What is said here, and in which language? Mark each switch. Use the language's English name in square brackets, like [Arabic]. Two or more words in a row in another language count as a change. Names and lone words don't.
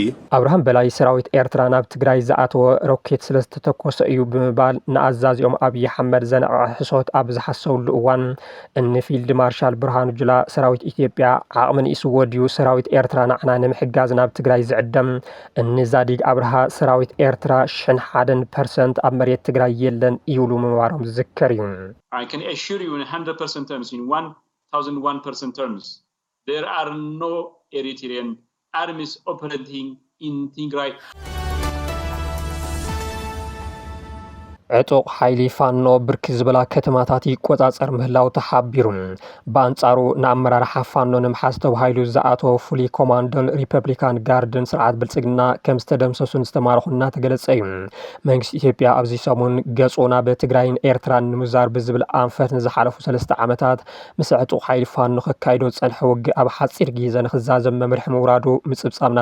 [Tigrinya] ኣብርሃም በላይ ሰራዊት ኤርትራ ናብ ትግራይ ዝኣተወ ሮኬት ስለ ዝተተኮሰ እዩ ብምባል ንኣዛዚኦም ኣብይ ኣሕመድ ዘነቐ ሕሶት ኣብ ዝሓሰብሉ እዋን እኒ ፊልድ ማርሻል ብርሃኑ ጁላ ሰራዊት ኢትዮጵያ ዓቕሚ ንእስዎ ድዩ ሰራዊት ኤርትራ ንዓና ንምሕጋዝ ናብ ትግራይ ዝዕደም እኒ ዛዲግ ኣብርሃ ሰራዊት ኤርትራ 100% ኣብ መሬት ትግራይ የለን ይብሉ ምንባሮም ዝዝከር እዩ። [English] I can assure you in 100% terms, in 1001% terms, there are no Eritrean armies operating in Tigray. [Tigrinya] ዕጡቕ ሓይሊ ፋኖ ብርክ ዝበላ ከተማታት ይቆፃፀር ምህላው ተሓቢሩ በአንጻሩ ንኣመራርሓ ፋኖ ንምሓዝ ተባሂሉ ዝኣተወ ፍሉይ ኮማንዶን ሪፐብሊካን ጋርድን ስርዓት ብልፅግና ከም ዝተደምሰሱን ዝተማረኹን እናተገለጸ እዩ። መንግስቲ ኢትዮጵያ ኣብዚ ሰሙን ገጹ ናብ ትግራይን ኤርትራን ንምዛር ብዝብል ኣንፈት ንዝሓለፉ 3 ዓመታት ምስ ዕጡቕ ሓይሊ ፋኖ ከካይዶ ፀንሐ ውግእ ኣብ ሓፂር ግዜ ንክዛዘም መምርሒ ምውራዱ ምፅብፃብና